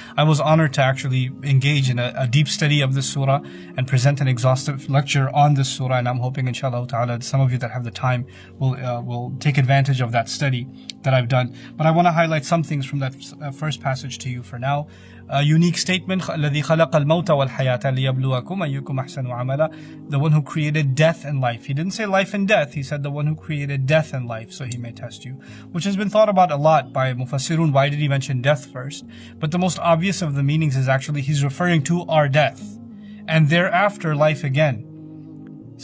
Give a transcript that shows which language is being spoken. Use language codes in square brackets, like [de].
[en] I was honored to actually engage in a deep study of this surah and present an exhaustive lecture on this surah, and I'm hoping inshallah ta'ala some of you that have the time will take advantage of that study that I've done. But I want to highlight some things from that first passage to you for now. [ar] A unique statement, الَّذِي خَلَقَ الْمَوْتَ وَالْحَيَاةَ لِيَبْلُوَكُمْ أَيُّكُمْ أَحْسَنُ عَمَلًا. [en] The one who created death and life. He didn't say life and death, he said the one who created death and life, so he may test you. Which has been thought about a lot by Mufassirun. Why did he mention death first? But the most obvious of the meanings is actually he's referring to our death, and thereafter life again.